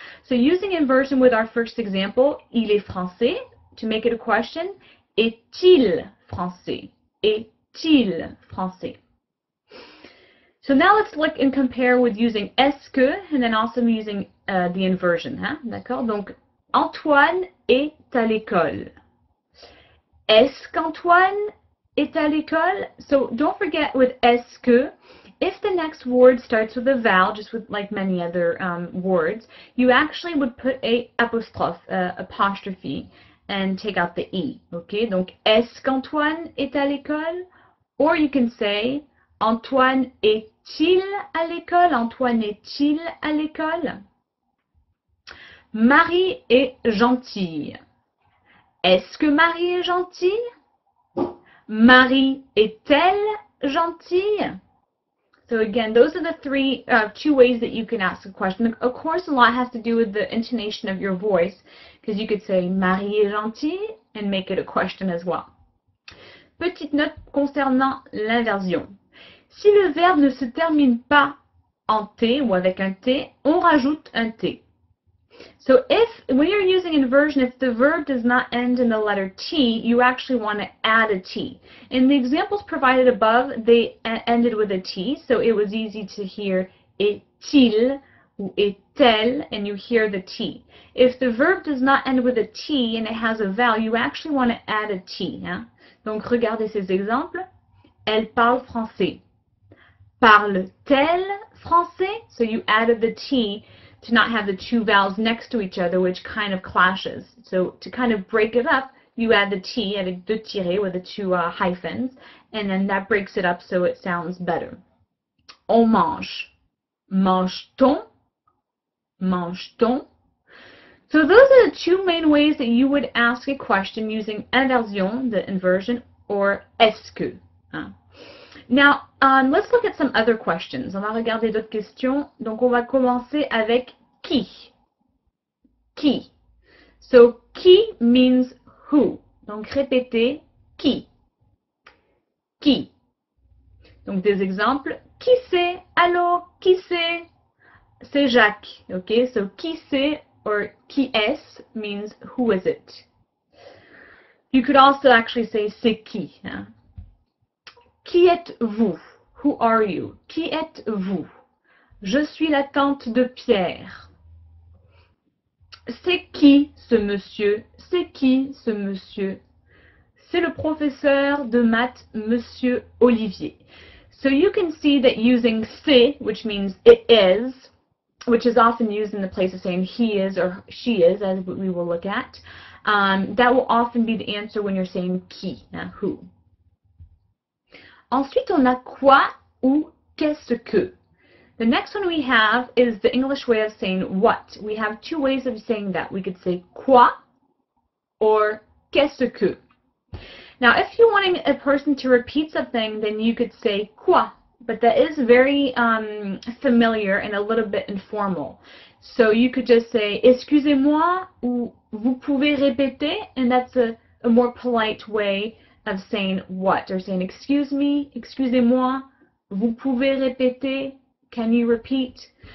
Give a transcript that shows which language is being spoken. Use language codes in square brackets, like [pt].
[en] So using inversion with our first example, [fr] il est français, [en] to make it a question, [fr] est-il français? Est-il français? [en] So now let's look and compare with using est-ce que, and then also using the inversion. [fr] D'accord? Donc, Antoine est à l'école. Est-ce qu'Antoine est à l'école? [en] So don't forget with est-ce que, if the next word starts with a vowel, just with like many other words, you actually would put a apostrophe, apostrophe, and take out the e. Okay? [fr] Donc, est-ce qu'Antoine est à l'école? [en] Or you can say, [fr] Antoine est-il à l'école? Antoine est-il à l'école? Marie est gentille. Est-ce que Marie est gentille? Marie est-elle gentille? [en] So again, those are the two ways that you can ask a question. Of course, a lot has to do with the intonation of your voice, because you could say [fr] Marie est gentille [en] and make it a question as well. [fr] Petite note concernant l'inversion. Si le verbe ne se termine pas en T ou avec un T, on rajoute un T. [en] So when you're using inversion, if the verb does not end in the letter T, you actually want to add a T. In the examples provided above, they ended with a T, so it was easy to hear [fr] est-il ou est-elle, [en] and you hear the T. If the verb does not end with a T and it has a vowel, you actually want to add a T. [fr] Donc regardez ces exemples. Elle parle français. Parle-t-elle français? [en] So you added the T to not have the two vowels next to each other, which kind of clashes. So to kind of break it up, you add the T [fr] avec deux tirets [en] with the two hyphens, and then that breaks it up so it sounds better. [fr] On mange. Mange-t-on? Mange-t-on? [en] So those are the two main ways that you would ask a question using inversion, the inversion, or est-ce que. Now, let's look at some other questions. [fr] On va regarder d'autres questions. Donc, on va commencer avec qui. [en] Qui. So, qui means who. [fr] Donc, répétez qui. Qui. Donc, des exemples. Qui c'est? Allô? Qui c'est? C'est Jacques. [en] Okay, so qui c'est or qui est means who is it. You could also actually say c'est qui. [fr] Qui êtes-vous? [en] Who are you? [fr] Qui êtes-vous? Je suis la tante de Pierre. C'est qui ce monsieur? C'est qui ce monsieur? c'est le professeur de maths, Monsieur Olivier. [en] So you can see that using c'est, which means it is, which is often used in the place of saying he is or she is, as we will look at, that will often be the answer when you're saying qui, who. [fr] Ensuite, on a quoi ou qu'est-ce que. [en] The next one we have is the English way of saying what. We have two ways of saying that. We could say quoi or qu'est-ce que. Now, if you're wanting a person to repeat something, then you could say quoi, but that is very familiar and a little bit informal. So you could just say [fr] excusez-moi ou vous pouvez répéter, [en] and that's a more polite way of saying what, or saying excuse me, [fr] excusez-moi, vous pouvez répéter, [en] can you repeat?